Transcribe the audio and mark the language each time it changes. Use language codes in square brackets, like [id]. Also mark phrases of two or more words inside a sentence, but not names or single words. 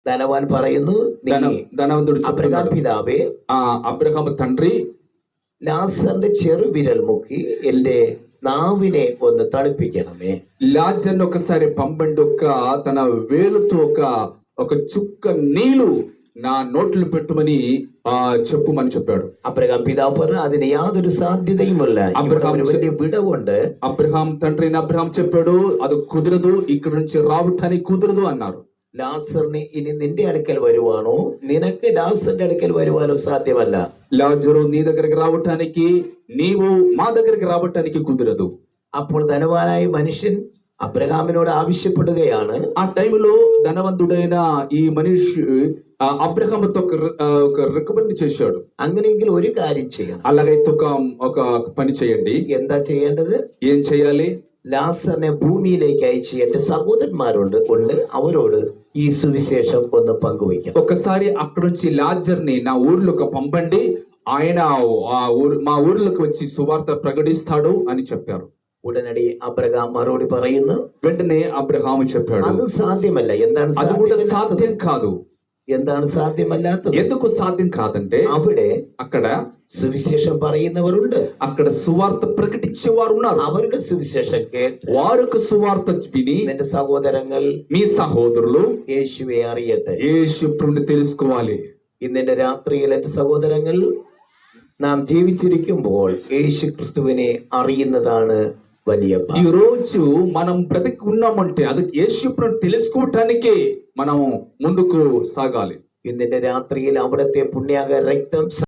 [ml] ധനവാൻ പറയുന്നു, [te] ధనవంతుడు [ml] അബ്രഹാം പിതാവേ, [te] అబ్రహాము తండ్రి, [ml] ലാസറിന്റെ ചെറുവിരൽ മുക്കി എന്റെ നാവിനെ ഒന്ന് തണുപ്പിക്കണമേ. [te] లాజర్ను ఒకసారి పంపండి, తన వేలుతో ఒక చుక్క నీళ్లు నా నోట్లు పెట్టుమని చెప్పుమని చెప్పాడు. [ml] അബ്രഹാം പിതാവ് പറഞ്ഞു, അതിന് യാതൊരു സാധ്യതയുമില്ല, വലിയ വിടവുണ്ട്. [te] అబ్రహాం తండ్రి అబ్రహాం చెప్పాడు, అది కుదరదు, ఇక్కడ నుంచి రావటానికి కుదరదు అన్నారు. [ml] ലാസറിന് ഇനി നിന്റെ അടുക്കൽ വരുവാനോ നിനക്ക് ലാസറിന്റെ അടുക്കൽ വരുവാനോ സാധ്യമല്ല. [te] లాజరు నీ దగ్గరికి రావటానికి, నీవు మా దగ్గరికి రావటానికి కుదరదు. [ml] അപ്പോൾ ധനവാനായ മനുഷ്യൻ അബ്രഹാമിനോട് ആവശ്യപ്പെടുകയാണ്. [te] ఆ టైంలో ధనవంతుడైన ఈ మనిషి అబ్రహాముతో ఒక రికమెండ్ చేశాడు, [ml] അങ്ങനെയെങ്കിൽ ഒരു കാര്യം ചെയ്യണം. [te] అలాగైతే ఒక పని చేయండి. [ml] എന്താ ചെയ്യേണ്ടത്? [te] ఏం చేయాలి? [ml] ലാസറിനെ ഭൂമിയിലേക്ക് അയച്ച് എന്റെ സഹോദരന്മാരുണ്ട് അവരോട് ഈ സുവിശേഷം ഒന്ന് പങ്കുവയ്ക്കാം. [te] ఒకసారి అక్కడ నుంచి లాజర్ని నా ఊర్లోకి పంపండి, ఆయన మా ఊర్లోకి వచ్చి సువార్త ప్రకటిస్తాడు అని చెప్పారు. [ml] ഉടനടി അബ്രഹാം മറുപടി പറയുന്നു, [te] వెంటనే అబ్రహాము చెప్పాడు, [ml] അത് സാധ്യമല്ല. എന്താണ് [te] అది కూడా సాధ్యం కాదు. [ml] എന്താണ് സാധ്യമല്ലാത്തത്? [te] ఎందుకు సాధ్యం కాదంటే, [ml] അവിടെ [te] అక్కడ [ml] സുവിശേഷം പറയുന്നവരുണ്ട്, [te] అక్కడ సువార్త ప్రకటించేవారు ఉన్నారు. [ml] അവരുടെ സുവിശേഷം [te] వారికి సువార్త విని [ml] എന്റെ സഹോദരങ്ങൾ, [te] మీ సహోదరులు [ml] യേശുവെ അറിയട്ടെ, [te] యేసుని తెలుసుకోవాలి. [ml] ഇന്നെന്റെ രാത്രിയിൽ എന്റെ സഹോദരങ്ങൾ, നാം ജീവിച്ചിരിക്കുമ്പോൾ യേശു ക്രിസ്തുവിനെ അറിയുന്നതാണ് വലിയ. [te] ఈ రోజు మనం బ్రతికి ఉన్నామంటే అది యేసుని తెలుసుకోవటానికే మనం ముందుకు సాగాలి. [ml] ഇന്നിന്റെ രാത്രിയിൽ അവിടുത്തെ പുണ്യാക രക്തം